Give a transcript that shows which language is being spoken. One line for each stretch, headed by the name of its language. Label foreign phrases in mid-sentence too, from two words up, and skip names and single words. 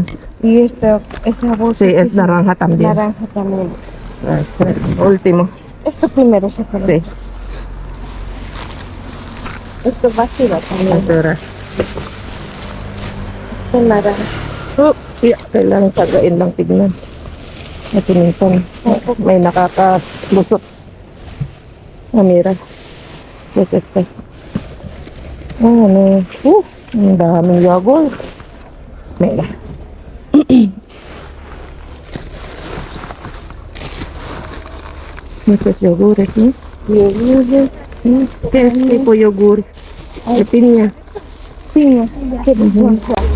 Spanish: Y esta bolsa. Sí, que es naranja también. Naranja también. Ah, sí. Último. Esto primero se pone. Sí, Esto basura también. basura. Esto naranja.
Filipino: Yeah, kailangan tagain lang tignan. Ito minsan, may nakakalusot.
Spanish: Ah, mira. Yes, este. Oh, ano.
Filipino: Ang daming yogurt.
Spanish: Mira. Muchos yogures, ¿no? Yogures. ¿Qué es tipo yogur? De piña. Piña. ¿Qué pasa?